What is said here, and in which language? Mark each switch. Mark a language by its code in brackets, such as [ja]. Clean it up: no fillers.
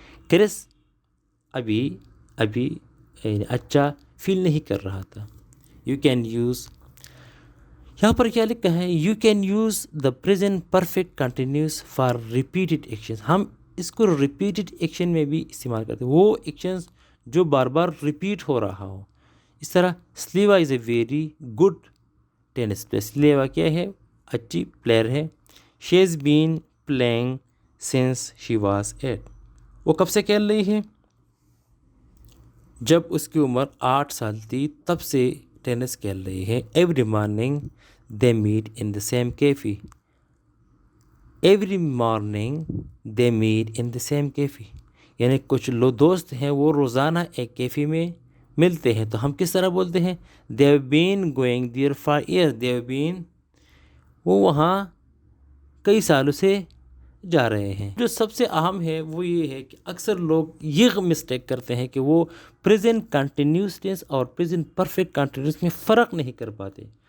[ur] کرس ابھی اچھا فیل نہیں کر رہا تھا. [en] you can use, [ur] یہاں پر کیا لکھا ہے؟ [en] You can use the present perfect continuous for repeated action. [ur] ہم اس کو ریپیٹڈ ایکشن میں بھی استعمال کرتے ہیں، وہ ایکشنز جو بار بار ریپیٹ ہو رہا ہو. اس طرح [en] Silva is a very good tennis player. [ur] سلیوا کیا ہے؟ اچھی پلیئر ہے. [en] She has been playing since she was 8. [ur] وہ کب سے کھیل رہی ہے؟ جب اس کی عمر 8 سال تھی تب سے ٹینس کھیل رہی ہے. [en] Every morning they meet in the same cafe. Every morning they meet in the same cafe. [ur] یعنی کچھ لوگ دوست ہیں وہ روزانہ ایک کیفے میں ملتے ہیں. تو ہم کس طرح بولتے ہیں؟ [en] They have been going there for year. They have been, [ur] وہ وہاں کئی سالوں سے جا رہے ہیں. جو سب سے اہم ہے وہ یہ ہے کہ اکثر لوگ یہ مسٹیک کرتے ہیں کہ وہ پریزنٹ کنٹینیوس ٹینس اور پریزنٹ پرفیکٹ کنٹینیوس میں فرق نہیں کر پاتے.